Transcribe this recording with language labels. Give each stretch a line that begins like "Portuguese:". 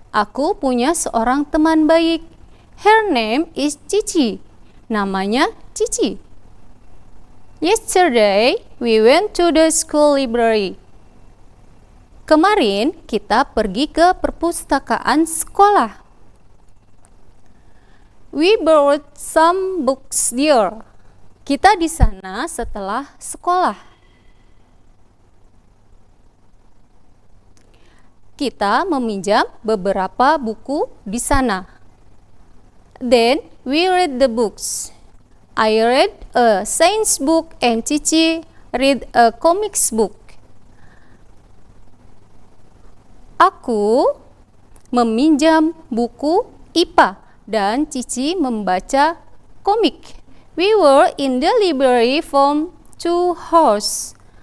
Indonesian: Aku punya seorang teman baik.
English: Her name is Cici.
Indonesian: Namanya Cici.
English: Yesterday, we went to the school library.
Indonesian: Kemarin kita pergi ke perpustakaan sekolah.
English: We borrowed some books there.
Indonesian: Kita di sana setelah sekolah. Kita meminjam beberapa buku di sana.
English: Then we read the books. I read a science book and Cici read a comics book.
Indonesian: Aku meminjam buku IPA dan Cici membaca komik.
English: We were in the library for 2 hours.